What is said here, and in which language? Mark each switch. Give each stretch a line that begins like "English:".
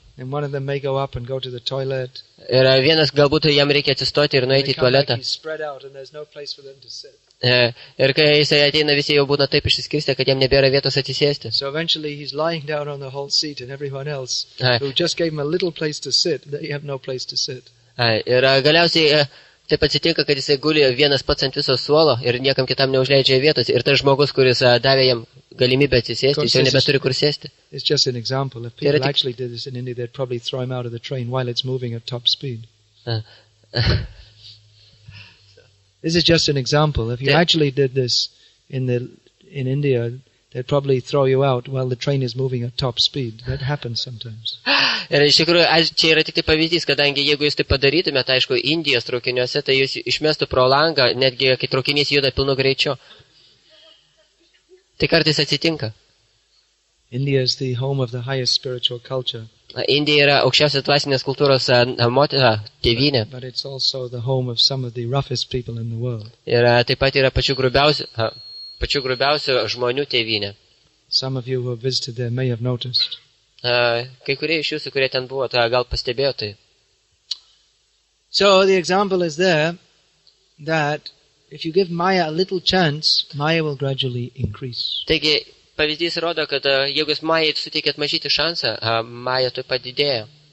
English: And one of them may go up and go to the toilet.
Lithuanian: Ir vienas galbūt jam reikia atsistoti ir nueiti į tualetą.
English: He's spread out and there's no place for them to sit.
Lithuanian: Ir kai jisai ateina, visi jau būna taip išsiskirstę, kad jam nebėra vietos atsisėsti.
English: So eventually he's lying down on the whole seat and everyone else who just gave him a little place to sit, they have no place to sit.
Lithuanian: Ir galiausiai taip atsitinka, kad jisai guli vienas pats ant viso suolo ir niekam kitam neužleidžia vietos. Ir tas žmogus, kuris davė jam galimybę atsisėsti, jis jau nebeturi kur sėsti.
English: It's just an example. If people actually did this in India, they'd probably throw him out of the train while it's moving at top speed. This is just an example. If you actually did this in India, they'd probably throw you out while the train is moving at top speed. That happens sometimes.
Lithuanian: Ir iš tikrųjų, čia yra tik tai pavyzdys, kadangi jeigu jūs tai padarytumėte, aišku, Indijos traukiniuose, tai jūs išmestų pro langą, netgi kai traukinys juda pilnu greičiu. Tai kartais atsitinka.
English: India is the home of the highest spiritual culture.
Lithuanian: Indija yra aukščiausios dvasinės kultūros tėvynė.
English: But it's also the home of some of the roughest people in the world.
Lithuanian: Ir taip pat yra pačių grubiausių žmonių tėvynė.
English: Some of you who have visited there may have noticed.
Lithuanian: Kai kurie iš jūsų, kurie ten buvo, gal pastebėjo tai.
English: So the example is there that if you give Maya a little chance, Maya will gradually increase.
Lithuanian: Taigi, pavyzdys rodo, kad jeigu jūs Majai suteikėt mažyti šansą, Maja taip pat didėja.